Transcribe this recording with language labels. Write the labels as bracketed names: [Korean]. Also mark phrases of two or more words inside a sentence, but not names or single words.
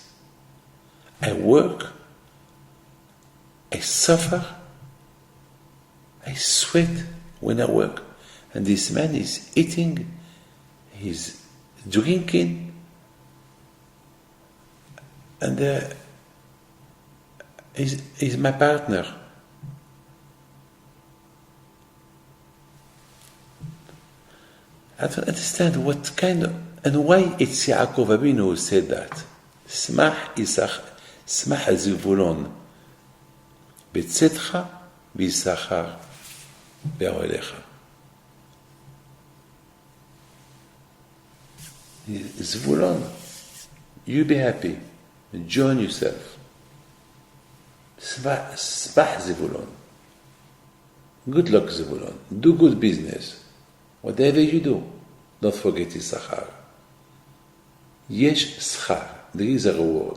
[English] I work, I suffer, I sweat when I work, and this man is eating, he's drinking, and he's my partner. I don't understand what kind of, and why it's Yaakov Avinu who said that. [Hebrew] שמח זבולון בצאתך ויששכר באהליך. [English] Zivulon, you be happy, join yourself. [Hebrew] שמח זבולון. [English] Good luck, Zivulon. Do good business. Whatever you do, don't forget Issachar. [Hebrew] יש שכר, [English] there is a reward.